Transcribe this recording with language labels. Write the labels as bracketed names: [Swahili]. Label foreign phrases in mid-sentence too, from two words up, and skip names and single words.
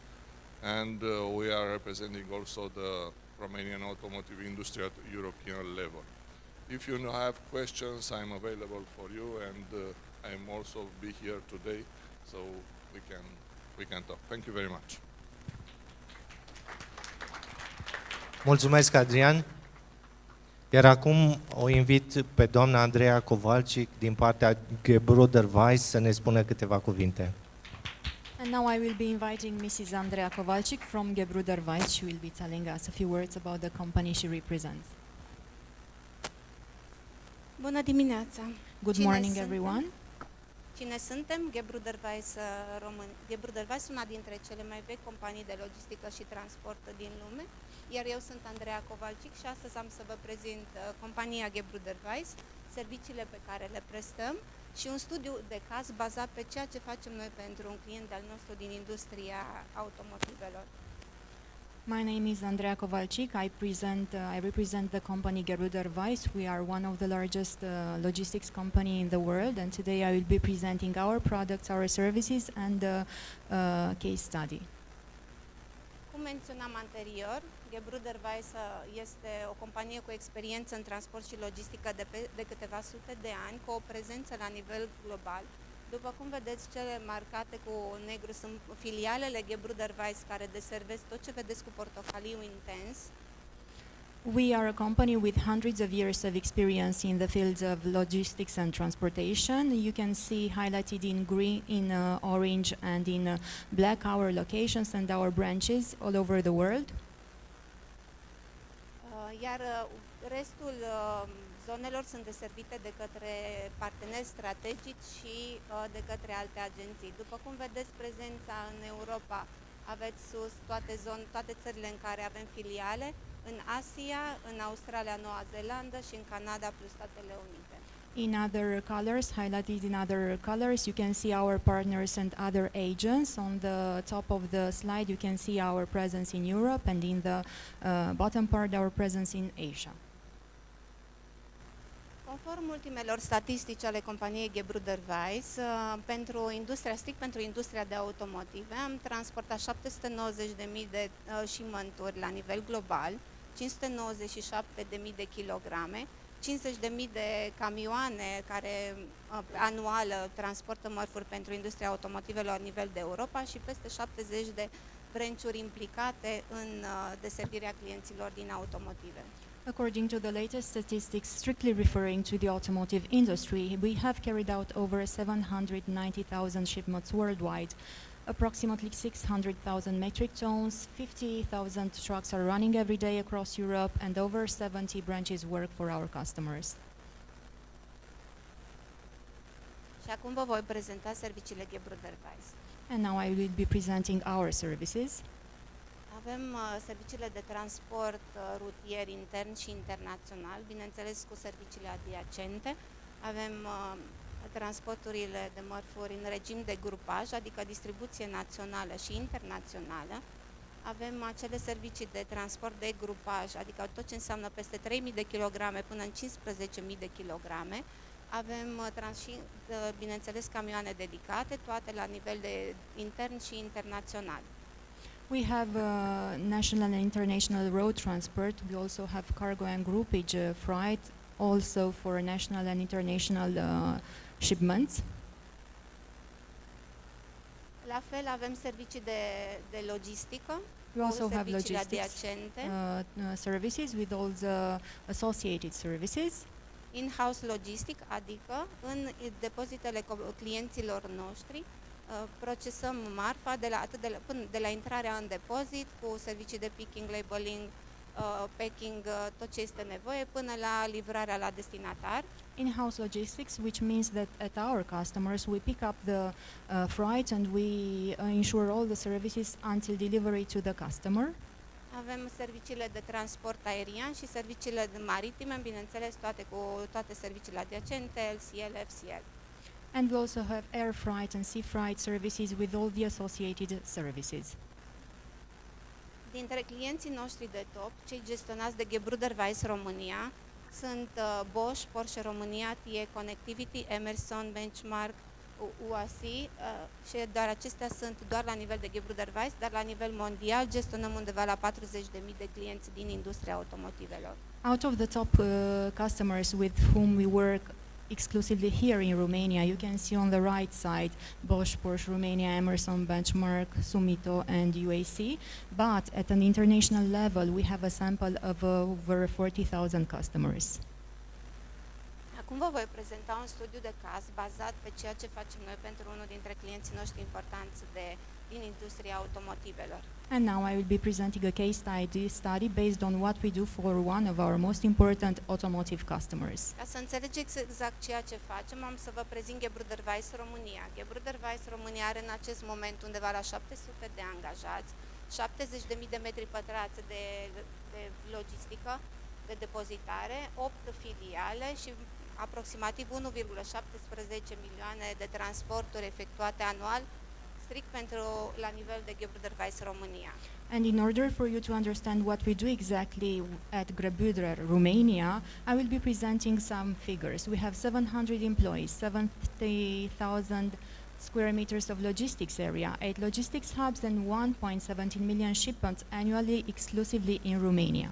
[English] And we are representing also the Romanian automotive industry at European level. If you have questions, I'm available for you, and I'm also be here today, so we can talk. Thank you very much. [Romanian] Mulțumesc, Adrian. Iar acum o invit pe doamna Andreea Kovalcic din partea Gebruder Weiss să ne spună câteva cuvinte. [English] And now I will be inviting Mrs. Andreea Kovalcic from Gebruder Weiss. She will be telling us a few words about the company she represents. [Romanian] Bună dimineața! [English] Good [Romanian] Cine [English] morning, [Romanian] suntem? [English] everyone. [Romanian] Cine suntem? Gebruder Weiss Român. Gebruder Weiss, una dintre cele mai vechi companii de logistică și transport din lume, iar eu sunt Andreea Kovalcic și astăzi am să vă prezint compania Gebruder Weiss, serviciile pe care le prestăm și un studiu de caz bazat pe ceea ce facem noi pentru un client al nostru din industria automotivelor. [English] My name is Andreea Kovalcic. I represent the company Gebruder Weiss. We are one of the largest logistics company in the world, and today I will be presenting our products, our services, and the case study. [Romanian] cum menționam anterior, Gebruder Weiss este o companie cu experiență în transport și logistică de câteva sute de ani, cu o prezență la nivel global. După cum vedeți, cele marcate cu negru sunt filialele Gebruder Weiss care deservesc tot ce vedeți cu portocaliu intens. [English] We are a company with hundreds of years of experience in the fields of logistics and transportation. You can see highlighted in green, in orange and in black our locations and our branches all over the world. [Romanian] Iar restul zonelor sunt deservite de către parteneri strategici și de către alte agenții. După cum vedeți, prezența în Europa, aveți sus toate țările în care avem filiale, în Asia, în Australia, Noua Zeelandă și în Canada plus Statele Unite. [English] In other colors, highlighted in other colors, you can see our partners and other agents. On the top of the slide, you can see our presence in Europe, and in the bottom part, our presence in Asia. [Romanian] Conform ultimelor statistici ale companiei Gebruder Weiss, strict pentru industria de automotive, am transportat 790.000 de șimânturi la nivel global, 597.000 de kilograme, 50.000 de camioane care anual transportă mărfuri pentru industria automotivelor la nivel de Europa și peste 70 de branch-uri implicate în deservirea clienților din automotive. [English] According to the latest statistics strictly referring to the automotive industry, we have carried out over 790,000 shipments worldwide. Approximately 600,000 metric tons, 50,000 trucks are running every day across Europe, and over 70 branches work for our customers. [Romanian] Și acum vă voi prezenta serviciile Gebruder Weiss. [English] And now I will be presenting our services. [Romanian] Avem serviciile de transport rutier intern și internațional, bineînțeles cu serviciile adiacente. Avem transporturile de mărfuri în regim de grupaj, adică distribuție națională și internațională. Avem acele servicii de transport de grupaj, adică tot ce înseamnă peste 3.000 de kilograme până în 15.000 de kilograme. Avem bineînțeles camioane dedicate, toate la nivel de intern și internațional. [English] We have national and international road transport. We also have cargo and groupage freight, also for national and international shipments. [Romanian] La fel avem servicii de logistică, [English] We also have [Romanian] serviciile [English] logistics [Romanian] adiacente, [English] services with all the associated services. in-house logistic, [Romanian] adică în depozitele clienților noștri procesăm marfa de la intrarea în depozit cu servicii de [English] picking, labeling, packing, [Romanian] tot ce este nevoie, până la livrarea la destinatar. [English] In-house logistics, which means that at our customers we pick up the freight and we ensure all the services until delivery to the customer. [Romanian] Avem serviciile de transport aerian și serviciile maritime, bineînțeles toate serviciile adiacente, LCL, FCL. [English] And we also have air freight and sea freight services with all the associated services. [Romanian] Dintre clienții noștri de top, cei gestionați de Gebruder Weiss România, sunt Bosch, Porsche România, TE Connectivity, Emerson, Benchmark, UAC și doar acestea sunt doar la nivel de Gebruder Weiss, dar la nivel mondial gestionăm undeva la 40.000 de clienți din industria automotivelor. [English] Out of the top customers with whom we work exclusively here in Romania, you can see on the right side Bosch, Porsche Romania, Emerson, Benchmark, Sumito and UAC, but at an international level we have a sample of over 40,000 customers. [Romanian] Acum vă voi prezenta un studiu de caz bazat pe ceea ce facem noi pentru unul dintre clienții noștri importanți din industria automotivelor. [English] And now I will be presenting a case study based on what we do for one of our most important automotive customers. [Romanian] Ca să înțelegeți exact ceea ce facem, am să vă prezint Gebruder Weiss România. Gebruder Weiss România are în acest moment undeva la 700 de angajați, 70.000 de metri pătrați de logistică, de depozitare, 8 filiale și aproximativ 1,17 milioane de transporturi efectuate anual, strict la nivel de Gebruder Weiss România. [English] And in order for you to understand what we do exactly at Gebruder Romania, I will be presenting some figures. We have 700 employees, 70,000 square meters of logistics area, 8 logistics hubs, and 1.17 million shipments annually exclusively in Romania.